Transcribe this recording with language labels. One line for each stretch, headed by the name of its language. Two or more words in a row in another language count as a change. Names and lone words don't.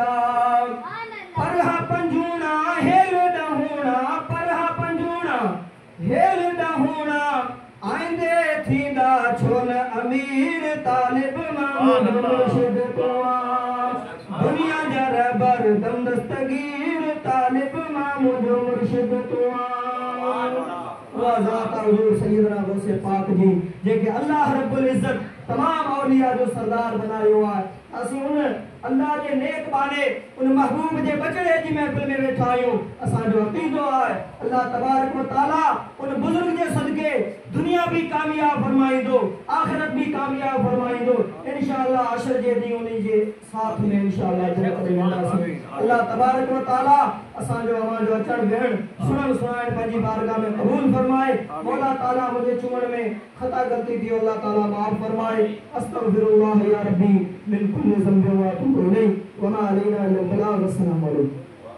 Sindhi: परहा पंजूणा हेल ॾहूणा, परहा पंजूणा हेल ॾहूणा, आईंदे थींदा छो न अमीर तालिब महमूद मुर्शिद तुआ। दुनिया जा रहबर दम दस्तगीर तालिब महमूद मुर्शिद तुआ। ज़ात हुजूर सैयदना गौसे पाक जी जेके
Arabic: الله رب العزة
Sindhi: तमाम औलिया जो सरदार बनायो है। असी उन अल्लाह के नेक बाने उन महबूब जे बचड़े जी महफिल में वेठा आहियूं। असां जो अक़ीदो है
Arabic: الله تبارك وتعالى
Sindhi: उन बुजुर्ग जे सदके दुनिया भी कामयाब फरमाईंदो, आखिरत भी कामयाब फरमाईंदो। इंशाअल्लाह अशर जे ॾींहुं उन्हीं जे साथ में इंशाअल्लाह जन्नत में वेंदासीं।
Arabic: الله تبارك وتعالى
Sindhi: असां जो अवां जो अचण वेहण सुणण सुणाइण पंहिंजी बारगाह में क़बूल फरमाए। मौला ताला मुझे चुमण में खता गलती थी
Arabic: الله تعالى
Sindhi: माफ फरमाए।
Arabic: أستغفر الله يا ربي من كل ذنب وأتوب إليه وما علينا إلا البلاغ. السلام عليكم.